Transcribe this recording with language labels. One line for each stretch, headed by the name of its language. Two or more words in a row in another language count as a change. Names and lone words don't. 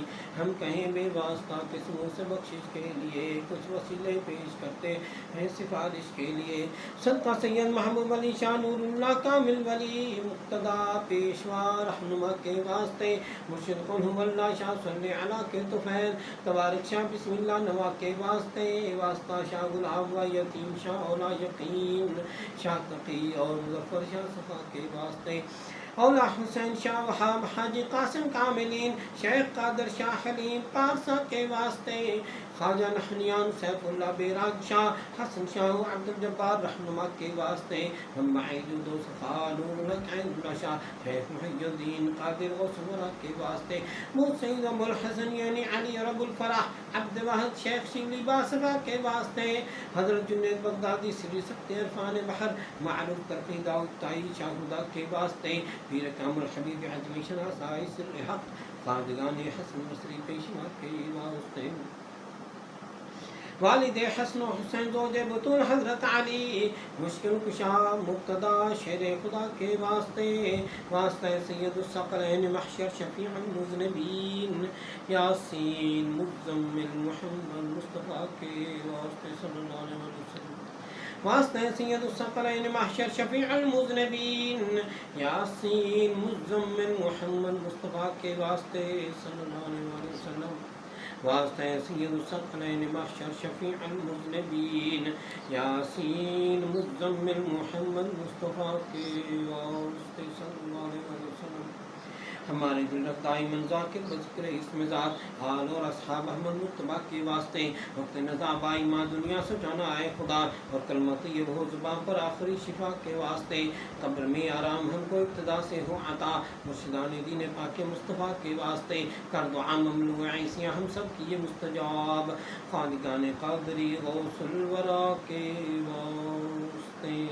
Urdu: ہم کہیں بے واسطہ کس منہ سے بخشش کے لیے، کچھ وسیلے پیش کرتے ہیں سفارش کے لیے. صدقہ سید محبوب علی شاہ نوراللہ کامل ولی مقتدا پیشوا رہنما کے واسطے، مرشد کل ہواللہ شاہ صلے علیٰ کے طفیل تبارک شاہ بسم اللہ نوا کے واسطے، واسطہ شاہ گلاب و یتیم شاہ اولا یقین شاہ تقی اور مظفر شاہ صفا کے واسطے, اولا حسین شاہ وہاب حاجی قاسم کاملین شیخ قادر شاہ حلیم پارسا کے واسطے، خواجہ نہنیان سیف اللہ بیراگ شاہ حسن شاہ عبدال جبار رہنما کے واسطے، ہم ماہدد صفا نورالحق شاہ شیخ محی الدین قادر و سمرا کے واسطے، مسید ابوالحسن یعنی علی ربل فرح عبد وحد شیخ شبلی بصرہ کے واسطے، حضرت جنید بغدادی شری ستیہ عرفان بحر معروف کرکے داؤد طائی شاہدا کے واسطے، پیر کامل حبیب عجمی شناسائی سر حق خادگان حسن مسری پیشوا کے واسطے, والد حسن حسین زوجِ بتول حضرت علی مشکل کشا مقتدا شیر خدا کے واسطے، واسطے سید ثقلین محشر شفیع المذنبین یٰسین مزمل محمد مصطفیٰ کے واسطے
Arabic: صلى الله عليه وسلم,
Urdu: वास्ते سید ثقلین محشر شفیع المذنبین یٰسین مزمل محمد مصطفیٰ کے واسطے
Arabic: صلى الله عليه وسلم,
Urdu: واسطے سید ثقلین محشر شفیع المذنبین یٰسین مزمل محمد مصطفیٰ کے واسطے
Arabic: صلى الله عليه وسلم,
Urdu: ہمارے دل رفتائی منذاکر بذکر اسمیں ذات حال اور اصحاب احمد مجتبیٰ کے واسطے، وقت نزع بائی ماں دنیا سے جانا آئے خدا اور کلمت یہ ہو زبان پر آخری شفا کے واسطے، قبر میں آرام ہمکو ابتدا سے ہو عطا مرشدان دین پاک مصطفیٰ کے واسطے، کر دعا مملو عصیاں ہم سب کی یہ مستجاب خادگان قادری غوث الوریٰ کے واسطے.